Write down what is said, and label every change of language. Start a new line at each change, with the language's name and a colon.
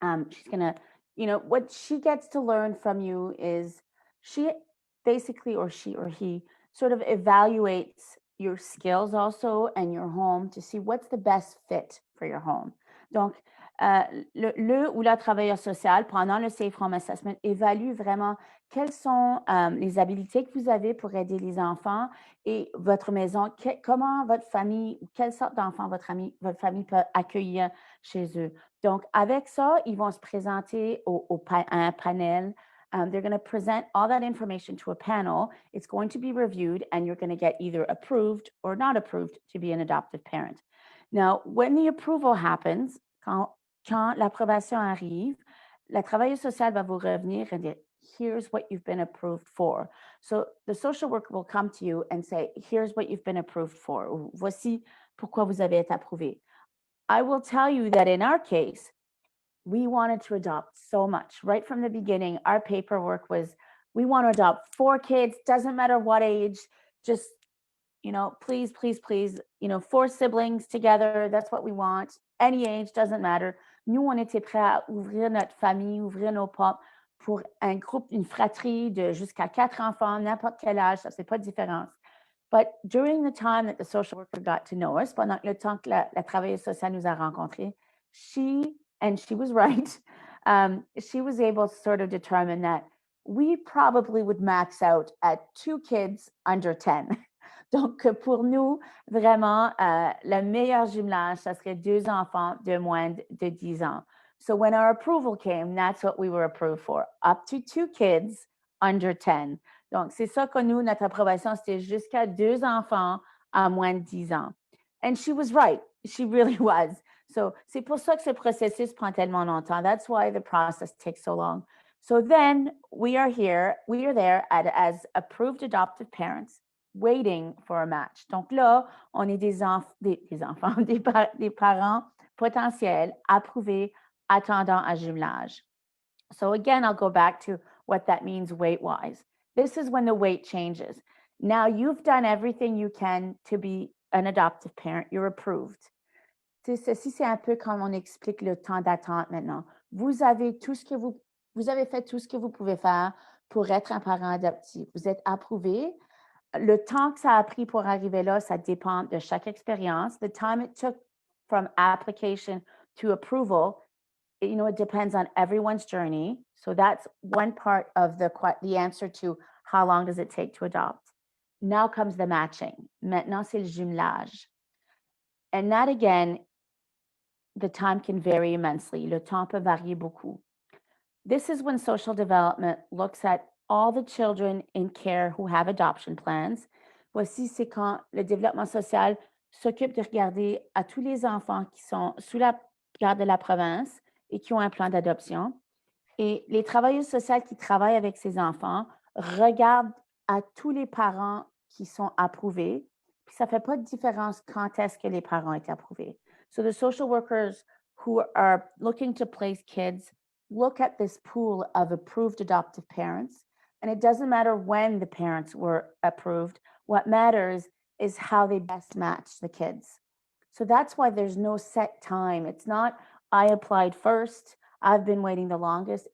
English: She's going to, what she gets to learn from you is she basically, or she or he, sort of evaluates your skills also and your home to see what's the best fit for your home.
French: Donc, le ou la travailleur social, pendant le Safe Home Assessment, évalue vraiment quelles sont les habiletés que vous avez pour aider les enfants et votre maison, comment votre famille, quelle sorte d'enfants votre famille peut accueillir chez eux. Donc, avec ça, ils vont se présenter à un panel.
English: They're going to present all that information to a panel. It's going to be reviewed, and you're going to get either approved or not approved to be an adoptive parent. Now, when the approval happens,
French: quand l'approbation arrive, la travailleuse sociale va vous revenir et dire,
English: here's what you've been approved for. So the social worker will come to you and say, here's what you've been approved for.
French: Voici pourquoi vous avez été approuvé.
English: I will tell you that in our case, we wanted to adopt so much. Right from the beginning, our paperwork was, we want to adopt 4 kids, doesn't matter what age, just, please, 4 siblings together, that's what we want. Any age, doesn't matter.
French: Nous, on était prêts à ouvrir notre famille, ouvrir nos portes pour un groupe, une fratrie de jusqu'à 4 enfants, n'importe quel âge, ça ne fait pas de différence.
English: But during the time that the social worker got to know us,
French: pendant le temps que la travailleuse sociale nous a rencontrés,
English: she was right, she was able to sort of determine that we probably would max out at 2 kids under 10.
French: Donc, pour nous, vraiment, le meilleur jumelage, ça serait 2 enfants de moins de 10 ans.
English: So when our approval came, that's what we were approved for, up to 2 kids under 10.
French: Donc, c'est ça que nous, notre approbation, c'était jusqu'à 2 enfants à moins de 10 ans.
English: And she was right. She really was.
French: So, c'est pour ça que ce processus prend tellement longtemps.
English: That's why the process takes so long. So then we are there as approved adoptive parents, waiting for a match.
French: Donc là, on est des enfants, des parents potentiels, approuvés, attendant à jumelage.
English: So again, I'll go back to what that means weight-wise. This is when the weight changes. Now you've done everything you can to be an adoptive parent. You're approved.
French: Ceci, c'est un peu comme on explique le temps d'attente maintenant. Vous avez fait tout ce que vous pouvez faire pour être un parent adoptif. Vous êtes approuvé. Le temps que ça a pris pour arriver là, ça dépend de chaque expérience.
English: The time it took from application to approval, it depends on everyone's journey. So that's one part of the answer to how long does it take to adopt. Now comes the matching.
French: Maintenant, c'est le jumelage.
English: And that, again, the time can vary immensely.
French: Le temps peut varier beaucoup.
English: This is when social development looks at all the children in care who have adoption plans.
French: Voici, c'est quand le développement social s'occupe de regarder à tous les enfants qui sont sous la garde de la province et qui ont un plan d'adoption. Et les travailleuses sociales qui travaillent avec ces enfants regardent à tous les parents qui sont approuvés. Puis ça ne fait pas de différence quand est-ce que les parents ont été approuvés.
English: So the social workers who are looking to place kids look at this pool of approved adoptive parents. And it doesn't matter when the parents were approved. What matters is how they best match the kids. So that's why there's no set time. It's not, I applied first, I've been waiting the longest.